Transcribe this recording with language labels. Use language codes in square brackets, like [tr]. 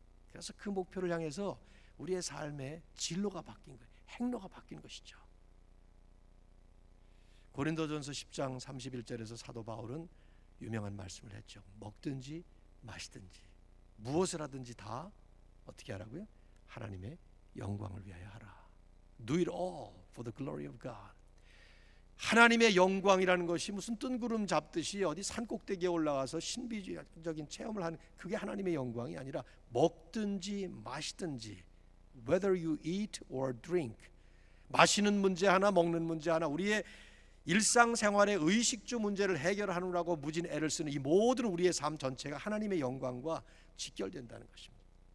[ko] 그래서 그 목표를 향해서 우리의 삶의 진로가 바뀐 거예요. 행로가 바뀐 것이죠. 고린도전서 10장 31절에서 사도 바울은 유명한 말씀을 했죠. 먹든지 마시든지 무엇을 하든지 다 어떻게 하라고요? 하나님의 영광을 위하여 하라. [en] Do it all for the glory of God. [ko] 하나님의 영광이라는 것이 무슨 뜬구름 잡듯이 어디 산꼭대기에 올라가서 신비적인 체험을 하는, 그게 하나님의 영광이 아니라 먹든지 마시든지, [en] whether you eat or drink, [ko] 마시는 문제 하나 먹는 문제 하나, 우리의 일상생활의 의식주 문제를 해결하느라고 무진 애를 쓰는 이 모든 우리의 삶 전체가 하나님의 영광과 직결된다는 것입니다.